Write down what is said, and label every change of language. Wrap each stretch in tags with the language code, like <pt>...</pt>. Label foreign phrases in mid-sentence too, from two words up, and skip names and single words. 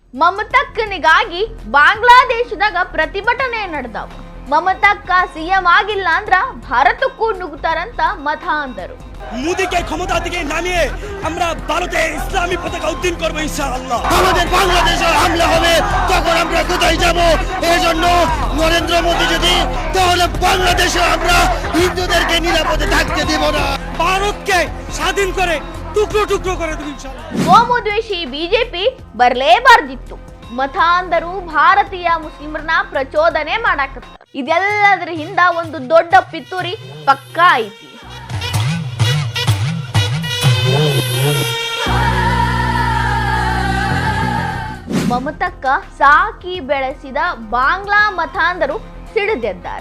<kn>ಮಮತಕ್ಕನಿಗಾಗಿ ಬಾಂಗ್ಲಾದೇಶದಾಗ ಪ್ರತಿಭಟನೆ ನಡೆದವ. ಮಮತಕ್ಕ ಸಿಎಂ ಆಗಿಲ್ಲ ಅಂದ್ರ ಭಾರತಕ್ಕೂ ನುಗ್ತಾರಂತ মতান্তর।</kn> <bn>মোদিকে ক্ষমতা থেকে নামিয়ে আমরা ভারতে ইসলামী পতাকা উত্তোলন করব ইনশাআল্লাহ। আমাদের বাংলাদেশে হামলা হবে তখন আমরা কোথায় যাব? এই জন্য নরেন্দ্র মোদি যদি তাহলে বাংলাদেশে আমরা হিন্দুদেরকে নিরাপদে থাকতে দেব না। ভারতকে স্বাধীন করে টুকরো টুকরো করে দেব ইনশাআল্লাহ।</bn> <kn>ಕೋಮುದ್ವೇಷಿ ಬಿಜೆಪಿ ಬರಲೇಬಾರ್ದಿತ್ತು. ಮತಾಂಧರು ಭಾರತೀಯ ಮುಸ್ಲಿಮರನ್ನ ಪ್ರಚೋದನೆ ಮಾಡಾಕತ್ತಾರೆ. ಇದೆಲ್ಲದರ ಹಿಂದ ಒಂದು ದೊಡ್ಡ ಪಿತೂರಿ ಪಕ್ಕಾ ಐತಿ. ಮಮತಕ್ಕ ಸಾಕಿ ಬೆಳೆಸಿದ ಬಾಂಗ್ಲಾ ಮತಾಂಧರು ಸಿಡಿದೆದ್ದಾರೆ.</kn>